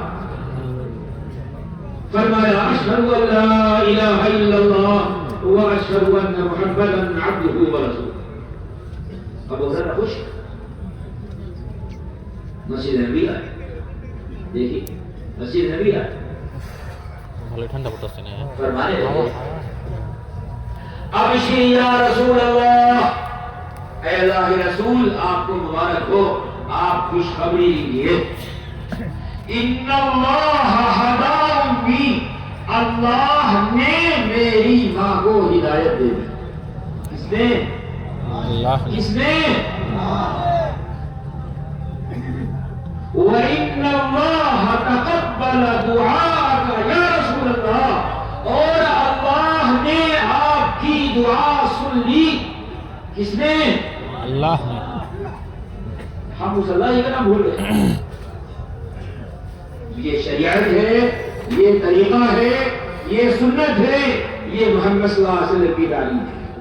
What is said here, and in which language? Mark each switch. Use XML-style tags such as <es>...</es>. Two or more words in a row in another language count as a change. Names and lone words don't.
<ar>فرمایا اشہد ان لا الہ الا اللہ واشہد ان محمدا عبدہ ورسولہ۔</ar> <ur>ابو ہریرہ خوش، مسجد نبی آئے، دیکھیے مسجد نبی آئے،</ur> <bn>ভালোই ঠান্ডা পড়তেছে না</bn> <ur>فرمانے لگے</ur> <ar>ابشر یا رسول اللہ،</ar> <ur>اے اللہ رسول آپ کو مبارک ہو، آپ خوشخبری لیجیے،</ur> <ar>ان اللہ ہدی امی،</ar> <ur>اللہ نے میری ماں کو ہدایت دے دی۔ کس نے؟ اللہ کس نے؟</ur> <ar>وَإِنَّ اللَّهَ تَقَبَّلَ دُعَاءَكَ يَا رسول اللہ،</ar> <ur>اور اللہ نے آپ کی دعا سن لی۔ کس نے؟ اللہ نے۔ ہم اس اللہ کا نام بھول گئے۔ یہ شریعت ہے، یہ طریقہ ہے، یہ سنت ہے، یہ محمد</ur> <ar>صلی اللہ علیہ وسلم</ar> <ur>کی تعلیم ہے۔</ur>